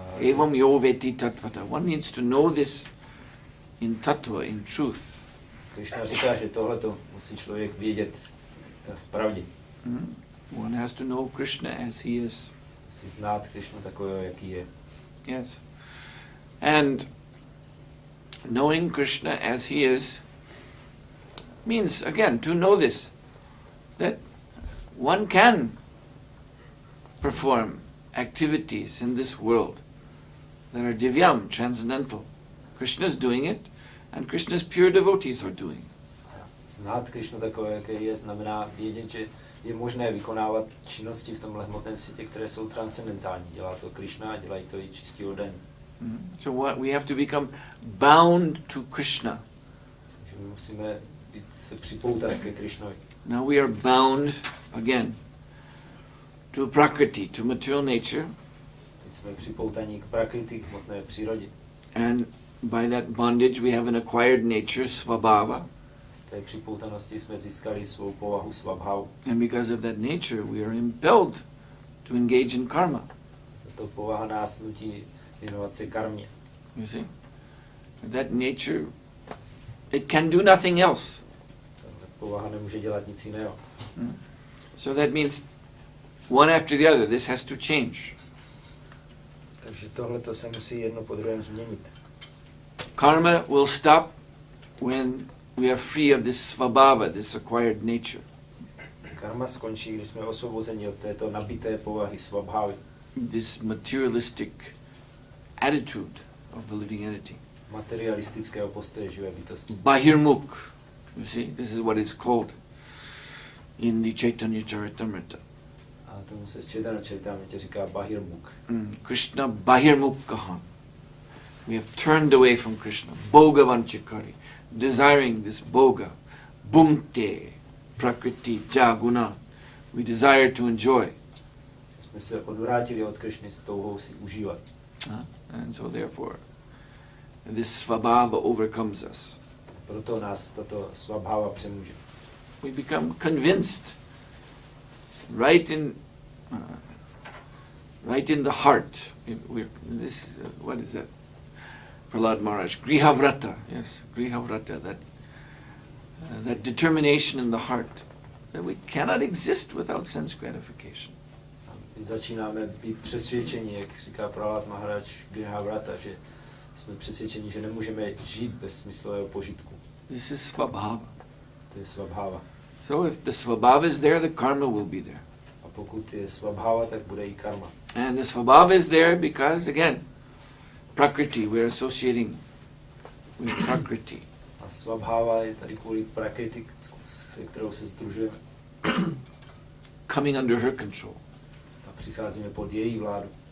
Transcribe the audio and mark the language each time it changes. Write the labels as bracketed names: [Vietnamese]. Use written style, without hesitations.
[Sanskrit] Evam yo veti tattvata. [English] One needs to know this in tattva, in truth. [Czech] Krišna říká, že tohleto musí člověk vědět v pravdě. [English] One has to know Krishna as he is. [Czech] Musí znát Krišnu takového, jaký je. [English] Yes. And knowing Krishna as he is means, again, to know this, that one can perform activities in this world that are divyam, transcendental. Krishna is doing it, and Krishna's pure devotees are doing it. [Czech] Znát Krišnu takové, jaké je, znamená vědět, že je možné vykonávat činnosti v tomhle hmotném světě, které jsou transcendentální. Dělá to Krišna a dělají to i čistí oddaní. [English] So what we have to become bound to Krishna. [Czech] Takže my musíme se připoutat ke Krišnovi. [English] Now we are bound again to Prakriti, to material nature. [Czech] Teď jsme připoutaní k prakriti, k hmotné přírodě. [English] And by that bondage we have an acquired nature, svabhava. [Czech] Z té připoutanosti jsme získali svou povahu svabhavu. [English] And because of that nature we are impelled to engage in karma. [Czech] Tato povaha nás nutí věnovat se karmě. [English] You see? That nature, it can do nothing else. [Czech] Ta povaha nemůže dělat nic jiného. [English] So that means one after the other, this has to change. [Czech] Takže tohleto se musí jedno po druhém změnit. [English] Karma will stop when we are free of this svabhava, this acquired nature. [Czech] Karma skončí, když jsme osvobozeni od této nabité povahy svabhavy. [English] This materialistic attitude of the living entity. [Czech] Materialistického postoje živé bytosti. [Sanskrit] Bahirmukh. [English] You see, this is what it's called in the Chaitanya Charitamrita. [Czech] A tomu se Chaitanya Charitamrita říká Bahirmukh. [Sanskrit] Krishna Bahirmukhaha. [English] We have turned away from Krishna. [Sanskrit] Bhoga vanchikari. [English] Desiring this bhoga. [Sanskrit] Bhumte. Prakriti. Jaguna. [English] We desire to enjoy. [Czech] Jsme se odvrátili od Krishny s touhou si užívat. [English] And so therefore, this svabhava overcomes us. [Czech] Proto nás tato svabhava přemůže. [English] We become convinced right in the heart. What is that? Prahlad Maharaj, Grihavrata, yes, Grihavrata, that determination in the heart that we cannot exist without sense gratification. [Czech] My začínáme být přesvědčeni, jak říká Prahlad Maharaj Grihavrata, že jsme přesvědčeni, že nemůžeme žít bez smyslového požitku. [English] This is svabhava. [Czech] To je svabhava. [English] So if the svabhava is there, the karma will be there. [Czech] A pokud je svabhava, tak bude i karma. [English] And the svabhava is there because, again, prakriti, we're associating with prakriti. [Czech] A svabhava je tady kvůli prakriti, se kterou se sdružujeme. [English] Coming under her control, [Czech] A přicházíme pod její vládu.